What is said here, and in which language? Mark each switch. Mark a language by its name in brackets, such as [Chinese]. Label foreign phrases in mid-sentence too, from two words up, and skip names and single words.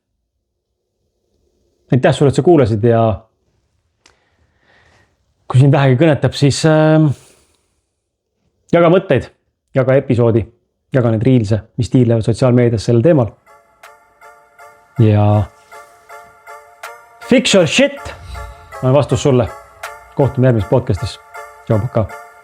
[Estonian] Aitäh sulle, et sa kuulasid ja kui siin vähegi kõnetab, siis jaga mõtteid, jaga episoodi, jaga need reelse, mis tiirlevad sotsiaalmeedias sellel teemal. Ja [English] fix your shit [Estonian] on vastus sulle. Kohtume järgmises podcastis. Tšau, paka.